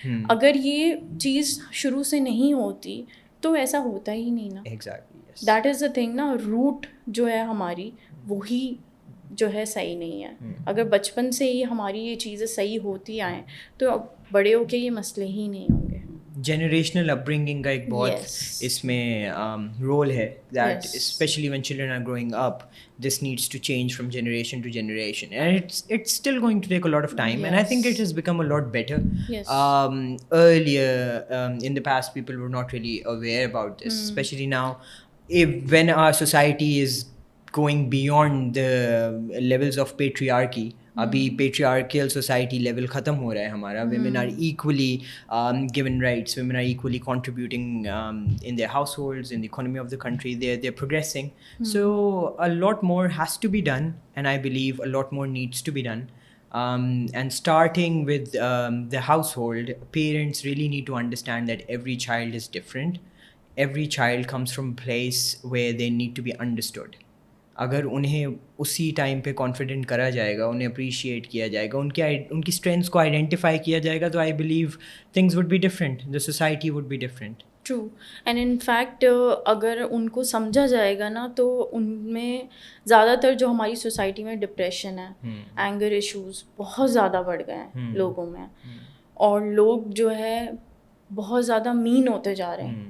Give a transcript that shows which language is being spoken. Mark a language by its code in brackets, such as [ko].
[ur] اگر یہ چیز شروع سے نہیں ہوتی تو ایسا ہوتا ہی نہیں نا. [en] exactly, that is the thing [ur] نا, روٹ جو ہے ہماری وہی جو ہے صحیح نہیں ہے. اگر بچپن سے ہی ہماری یہ چیزیں صحیح ہوتی آئیں تو بڑے ہو کے یہ مسئلے ہی نہیں ہوں گے. جنریشنل اپ برنگنگ کا ایک بہت اس میں رول ہے, [en] That especially when children are growing up this needs to change from generation to generation, and it's still going to take a lot of time. And I think it has become a lot better. Earlier in the past people were not really aware about this, especially now when our society is going beyond the levels of patriarchy. [ur] ابھی patriarchal society level ختم ہو رہا ہے ہمارا. [en] women are equally given rights, women are equally contributing in their households, in the economy of the country. They're progressing. So a lot more has to be done, and I believe a lot more needs to be done. And starting with the household, parents really need to understand that every child is different. Every child comes from a place where they need to be understood. [ur] اگر انہیں اسی time پہ confident کرا جائے گا, انہیں appreciate کیا جائے گا, ان کی اسٹرینتھس کو آئیڈینٹیفائی کیا جائے گا, تو [en] I believe things would be different, [ur] the society would be different. [en] True. [ur] And in fact اگر ان کو سمجھا جائے گا نا تو ان میں زیادہ تر جو ہماری سوسائٹی میں ڈپریشن ہے, اینگر ایشوز بہت زیادہ بڑھ گئے ہیں لوگوں میں, اور لوگ جو ہے بہت زیادہ مین ہوتے جا رہے ہیں.